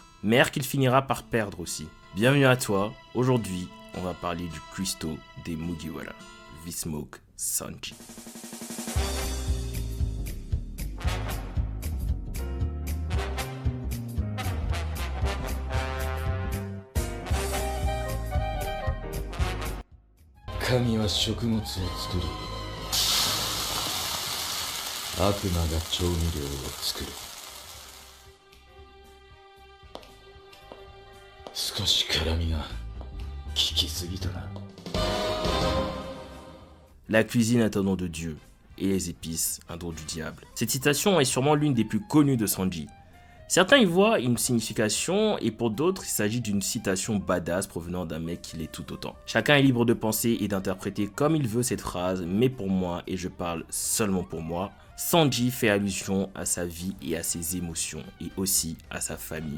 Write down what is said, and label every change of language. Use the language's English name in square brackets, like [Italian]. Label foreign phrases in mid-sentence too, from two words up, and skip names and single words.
[French] Mère qu'il finira par perdre aussi. Bienvenue à toi, aujourd'hui on va parler du cuistot des Mugiwara, V-Smoke Sanji. [Japanese] 神は食物を作り、悪魔が調味料を作る。少し辛みが効きすぎたな。 [French] La cuisine est un don de Dieu, et les épices un don du diable. Cette citation est sûrement l'une des plus connues de Sanji. Certains y voient une signification, et pour d'autres, il s'agit d'une citation badass provenant d'un mec qui l'est tout autant. Chacun est libre de penser et d'interpréter comme il veut cette phrase, mais pour moi, et je parle seulement pour moi, Sanji fait allusion à sa vie et à ses émotions, et aussi à sa famille.